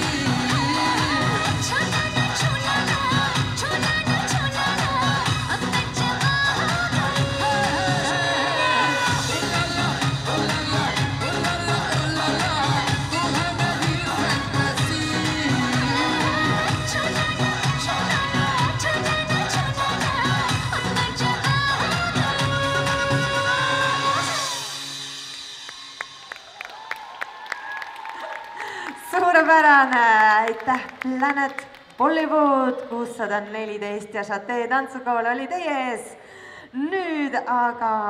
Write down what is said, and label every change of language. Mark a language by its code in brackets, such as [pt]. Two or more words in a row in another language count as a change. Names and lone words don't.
[hi] छोला ना छोला ना छोला ना छोला ना अब मैं जवा हो गई उलाला उलाला उलाला उलाला तू है मेरी फैंटेसी छोला ना छोला ना छोला ना छोला ना अब मैं जवा हो [et] suurepärane, aitäh, Planet Bollywood 614 ja Chate tantsukool oli teie ees. Nüüd aga